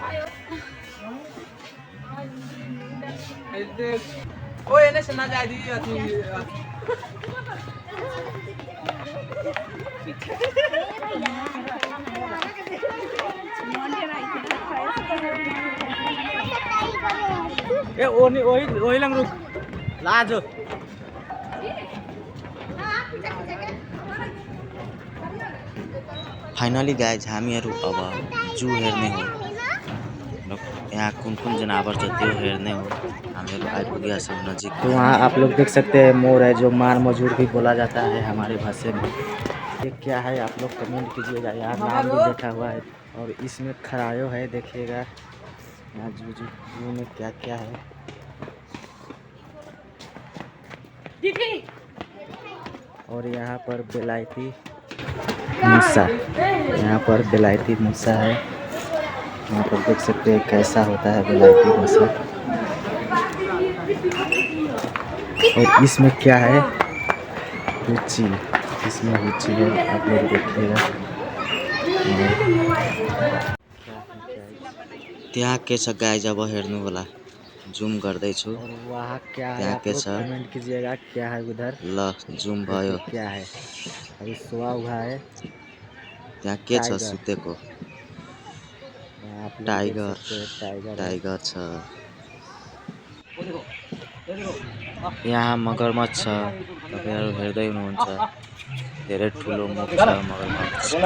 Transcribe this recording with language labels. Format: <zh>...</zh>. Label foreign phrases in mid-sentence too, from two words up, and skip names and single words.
<en>ओ एने से ना जा दी अथी ए ओही लंग रुक लाजो। finally guys</en> <ne>हामीहरू अब जू हेर्ने हो। यहाँ कुन कुन जनावर छ त्यो हेर्ने हो। हामीहरू आइपुगेका छौँ नजिक।</ne> <hi>तो वहाँ आप लोग देख सकते हैं मोर है जो मार मजूर भी बोला जाता है हमारे भाषा में। ये क्या है आप लोग कमेंट कीजिएगा। यहाँ नाम भी लिखा हुआ है और इसमें खरायो है, देखिएगा यहाँ जू में क्या क्या है। और यहाँ पर बेलायती मूसा, यहाँ पर बेलायती मूसा है। यहाँ पर देख सकते हैं कैसा होता है बेलायती मूसा। और इसमें क्या है हुची, इसमें हुची है, आप लोग देखिएगा।</hi> <ne>त्यहाँ के छ गाइज अब हेर्नु होला। जूम गर्दैछु।</ne> <hi>और वहाँ क्या है आप लोग कमेंट कीजिएगा क्या है उधर।</hi> <ne>ल जूम भयो।</ne> <hi>क्या है अभी सोया हुआ है।</hi> <ne>त्यहाँ के छ सुतेको टाइगर छ। यहाँ मगरमच्छ छ, तपाईहरु हेर्दै हुनुहुन्छ। धेरै ठुलो मुख छ मगरमच्छ।</ne>